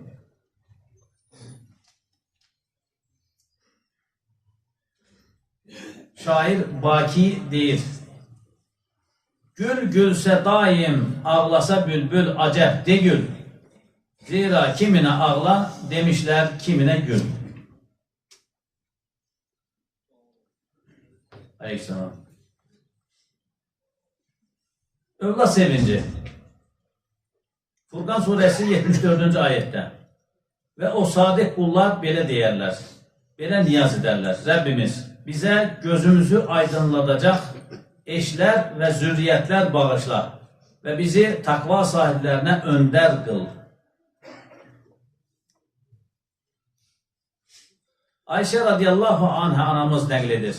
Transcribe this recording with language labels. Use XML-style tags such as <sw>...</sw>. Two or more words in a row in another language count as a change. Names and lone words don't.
<az>Şair Baki deyir, gül gülsə daim, ağlasa bülbül acəb de gül. Zira kiminə ağla, demişlər kiminə gül. Aleyhisselam. Övlad sevinci.</az> <tr>Furqan suresi 74. ayette.</tr> <az>Ve o sadık kullar belə deyərlər. Belə niyaz edərlər. Rəbbimiz bizə gözümüzü aydınladacaq eşlər və zürriyyətlər bağışla və bizi takva sahiblərinə öndər qıl. Ayşə</az> <ar>رضي الله عنها</ar> <az>anamız nəql edir.</az>